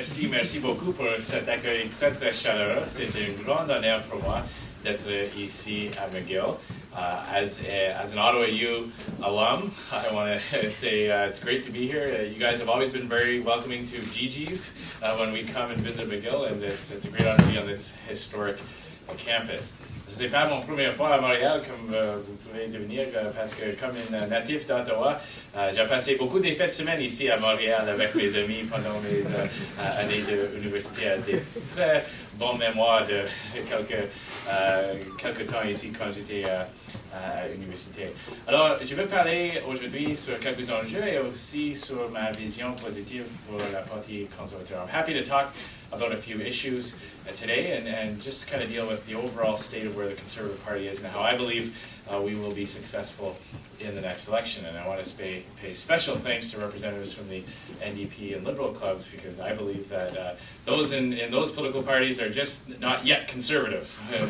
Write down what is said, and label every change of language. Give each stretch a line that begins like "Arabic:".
French: Merci beaucoup pour cet accueil très très chaleureux. C'est un grand honneur pour moi d'être ici à McGill.
English: As an Ottawa U alum, I want to say it's great to be here. You guys have always been very welcoming to Gigi's when we come and visit McGill, and it's a great honor to be on this historic campus.
French: Ce n'est pas mon première fois à Montréal, comme vous pouvez devenir, parce que comme un natif d'Ottawa, j'ai passé beaucoup des fêtes de semaine ici à Montréal avec mes amis pendant mes années d'université. Des très bonnes mémoires de quelques temps ici quand j'étais à l'université. Alors, je vais parler aujourd'hui sur quelques enjeux et aussi sur ma vision positive pour la partie conservateur.
English: I'm happy to talk about a few issues today and just kind of deal with the overall state of where the Conservative Party is and how I believe we will be successful in the next election. And I want to pay special thanks to representatives from the NDP and Liberal clubs because I believe that those in those political parties are just not yet conservatives.